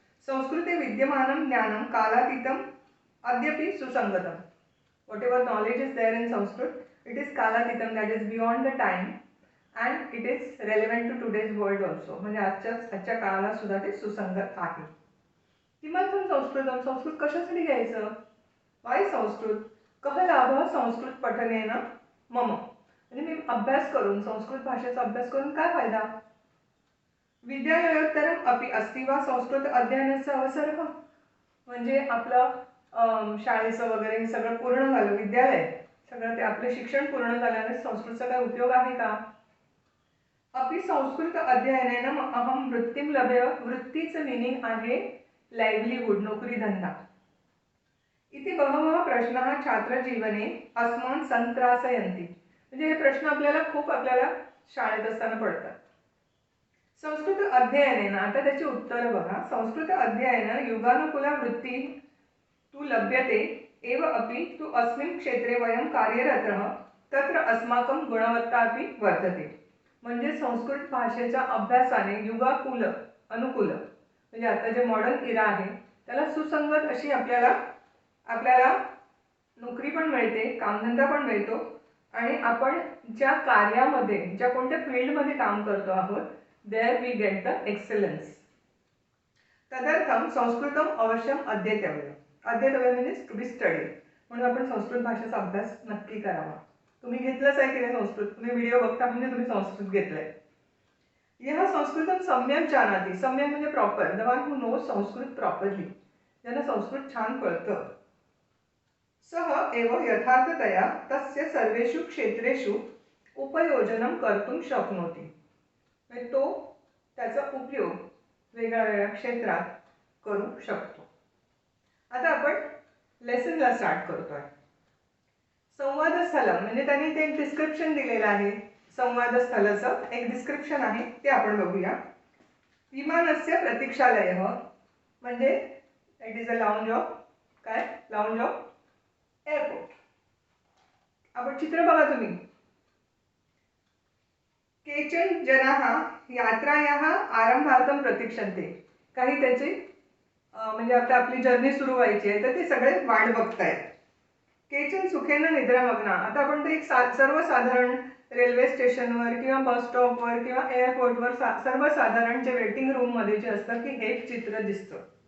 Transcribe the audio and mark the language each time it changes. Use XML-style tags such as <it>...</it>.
<sa>संस्कृते विद्यमानं ज्ञानं कालातीतं अद्यापि सुसंगतम.</sa> <en>Whatever knowledge is there in Sanskrit, it is कालातीतम, that is beyond the time and it is relevant to today's world also.</en> <mr>म्हणजे आजच्या काळाला सुद्धा ते सुसंगत आहे.</mr> <sa>किमर्थं संस्कृतम,</sa> <mr>संस्कृत कशासाठी घ्यायचं?</mr> <en>Why Sanskrit?</en> <sa>कः लाभः संस्कृत पठनेन मम.</sa> <mr>म्हणजे मी अभ्यास करून संस्कृत भाषेचा अभ्यास करून काय फायदा?</mr> <sa>विद्यालयोत्तरम अपि अस्ति वा संस्कृत अध्ययनाचा अवसरः.</sa> <mr>म्हणजे आपलं शाळेचं वगैरे हे सगळं पूर्ण झालं, विद्यालय सगळं ते आपले शिक्षण पूर्ण झाल्याने संस्कृतचा काय उपयोग आहे का?</mr> <sa>अपि संस्कृत अध्ययनेन अहम वृत्तीम लभ्य.</sa> <mr>वृत्तीचं मिनिंग आहे लाईव्हलीहूड, नोकरी धंदा.</mr> <sa>इथे बहवः प्रश्नाः छात्रजीवने अस्मान् संत्रासयन्ति.</sa> <mr>म्हणजे हे प्रश्न आपल्याला शाळेत असताना पडतात.</mr> <sa>संस्कृत अध्ययनेन,</sa> <mr>आता त्याची उत्तरं बघा.</mr> <sa>संस्कृत अध्ययन युगानुकूला वृत्ती तु लभ्यते एव अपि तु अस्मिन् क्षेत्रे वयं कार्यरतः तत्र अस्माकं गुणवत्ता अपि वर्धते.</sa> <mr>म्हणजे संस्कृत भाषेच्या अभ्यासाने युगाकुल अनुकूल, म्हणजे आता जे मॉडर्न इरा आहे त्याला सुसंगत अशी आपल्याला नोकरी पण मिळते, कामधंदा पण मिळतो आणि आपण ज्या कार्यामध्ये, ज्या कोणत्या फील्डमध्ये काम करतो आहोत,</mr> <en>There we get the excellence.</en> <sa>तदर्थम संस्कृतम अवश्यम अध्येतव्य. अध्येतव्य म्हणजे</sa> <en>To be study.</en> <mr>म्हणून आपण संस्कृत भाषेचा अभ्यास नक्की करावा. तुम्ही घेतलंच आहे की नाही संस्कृत? तुम्ही व्हिडिओ बघता म्हणजे तुम्ही संस्कृत घेतलंय.</mr> <sa>यह संस्कृतम सम्यक जानाति.</sa> <en>सम्यक म्हणजे proper, the one who knows Sanskrit properly,</en> <mr>ज्यांना संस्कृत छान कळतं.</mr> <sa>सह एव यथार्थतया तस्य सर्वेषु क्षेत्रेषु उपयोजनं कर्तुं शक्नोति.</sa> <mr>म्हणजे तो त्याचा उपयोग वेगळ्या वेगळ्या क्षेत्रात करू शकतो. आता आपण लेसनला स्टार्ट करतोय. संवादस्थलम म्हणजे त्यांनी ते एक डिस्क्रिप्शन दिलेलं आहे. संवादस्थलाचं एक डिस्क्रिप्शन आहे ते आपण बघूया.</mr> <sa>विमानस्य प्रतीक्षालयः</sa> <en>म्हणजे it is a lounge of काय? Lounge of airport.</en> <mr>आपण चित्र बघा तुम्ही.</mr> <sa>केचन जनाः यात्रायाः आरंभार्थं प्रतीक्षन्ते.</sa> <mr>काही त्याची म्हणजे आता आपली जर्नी सुरू व्हायची आहे तर ते सगळे वाट बघतायत.</mr> <sa>केचन सुखेन निद्रामग्ना.</sa> <mr>आता आपण ते एक सर्वसाधारण रेल्वे स्टेशनवर किंवा बस स्टॉपवर किंवा एअरपोर्टवर सर्वसाधारण जे वेटिंग रूममध्ये जे असतं की हे चित्र दिसतं.</mr>